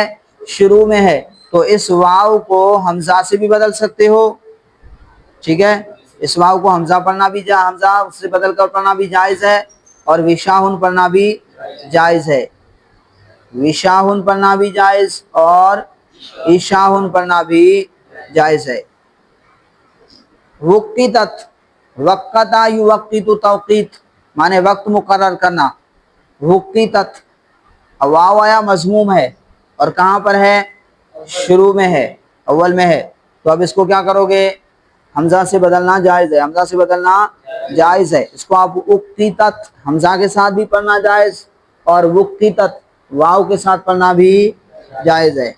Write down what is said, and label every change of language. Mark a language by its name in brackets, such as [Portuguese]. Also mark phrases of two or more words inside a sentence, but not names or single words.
[Urdu] شروع میں ہے، تو اس واو کو حمزہ سے بھی بدل سکتے ہو، ٹھیک ہے، اس واو کو حمزہ پڑھنا بھی حمزہ سے بدل کر پڑھنا بھی جائز ہے اور وشاہن پڑھنا بھی جائز ہے، وشاہن پڑھنا بھی جائز اور عشاہن پڑھنا بھی جائز ہے۔ [Arabic] وقتت، وقتا یوقت توقیت، [Urdu] مانے وقت مقرر کرنا، وقتت، واو آیا مضموم ہے اور کہاں پر ہے؟ شروع میں ہے، اول میں ہے، تو اب اس کو کیا کرو گے؟ حمزہ سے بدلنا جائز ہے، حمزہ سے بدلنا جائز ہے، اس کو آپ وقتت حمزہ کے ساتھ بھی پڑھنا جائز اور وقتت واو کے ساتھ پڑھنا بھی جائز ہے۔